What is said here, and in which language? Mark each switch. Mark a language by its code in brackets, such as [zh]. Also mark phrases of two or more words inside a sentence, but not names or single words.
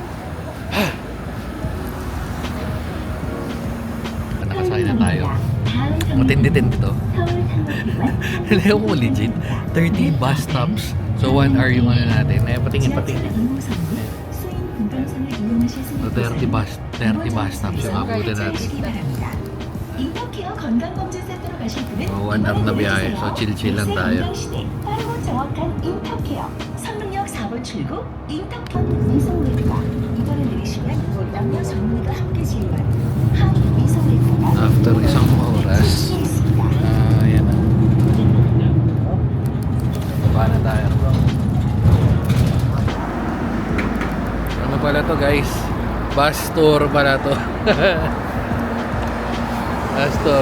[tl] Nakasakay na tayo. Matindi-tindi to. Alam mo legit 30 [en] bus stops. [tl] So 1 hour yung ano natin. Patingin. So 30 [en] bus stops [tl] yung abutin natin. [ko] 인터케어 건강검진 세트로 가실 분은 [tl] 1 hour na biyahe. So chill lang tayo. [ko] 빠르고 정확한 인터케어 성능역 4번 출구 인터케어 미성내과 이번에 내리시면 남녀 전문의가 함께 진료하는 한 미성내과가 [tl] After isang oras, [ko] 있습니다. [tl] yan na. Baba na tayo. Ano pala to guys? [en] Bus tour [tl] pala to. [en] Bus tour.